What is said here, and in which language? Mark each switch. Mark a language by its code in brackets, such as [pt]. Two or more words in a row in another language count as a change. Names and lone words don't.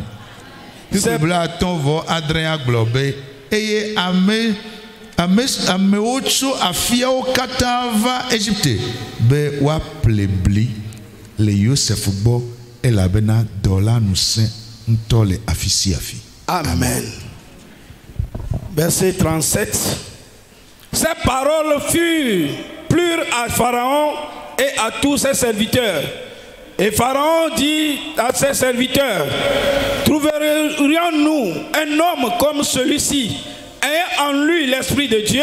[ee] Bibla atɔ̃ vɔ adre agblɔ be, eye amewo tso afiawo katã va Égypte be woaple bli le Joseph gbɔ elabena dɔ la ŋusẽ ŋutɔ le afi sia afi. [fr] Amen. Verset 37. Ces paroles plurent à Pharaon et à tous ses serviteurs. Et Pharaon dit à ses serviteurs, trouverions-nous un homme comme celui-ci, ayant en lui l'Esprit de Dieu?